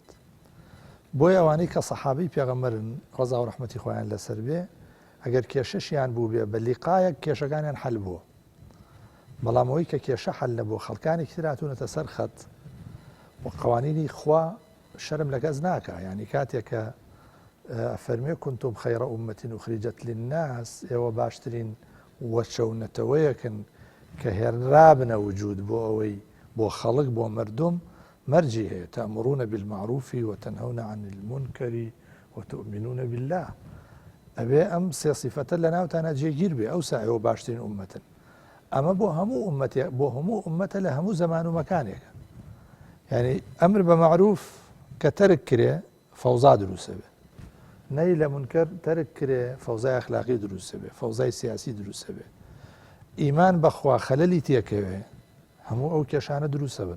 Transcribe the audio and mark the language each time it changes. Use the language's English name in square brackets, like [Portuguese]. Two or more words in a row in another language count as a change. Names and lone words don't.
[Central Kurdish] بۆی ئەوانەی کە سەحابەی پێغەمبەرن ڕەزا و ڕەحمەتی خۆیان لەسەر بێ، ئەگەر کێشەشیان بوو بێ بە لیقایەک کێشەکانیان حەل بووە، بەڵام ئەوەی کە کێشە حەل نەبوو خەڵکانێکی تر هاتوونەتە سەر خەت و قوانینی خوا شەرم لە کەس ناکە. یعنی کاتێک کە فەرمێ [Arabic] كنتم خەیرە ئومەتین ئوخریجەت للناس، [Central Kurdish] ئێوە باشترین وەچەونەتەوەیەکن کە هێنرابنە وجود بۆ ئەوەی بۆ خەڵک بۆ مردم مەرجی هەیە، [Arabic] تەأمرون بالمعروف وتنهون عن المنكر وتؤمنون بالله. [Central Kurdish] ئەبێ ئەم سێ صیفەتە لە ناوتانە جێگیر بێ، ئەوسا ئێوە باشترین ئومەتن. ئەمە بۆ هەموو ئومەتە لە هەموو زەمان و مەکانێکە. یعنی ئەمر بە معروف کە تەرک کرێ فەوزا دروستە بێ، نەی لە منکەر تەرک کرێ فەوزای ئەخلاقی دروستە بێ، فەوزای سیاسی دروستە بێ، ئیمان بەخوا خەلەلی تێکەوێ، هەموو ئەو کێشانە دروستە بن.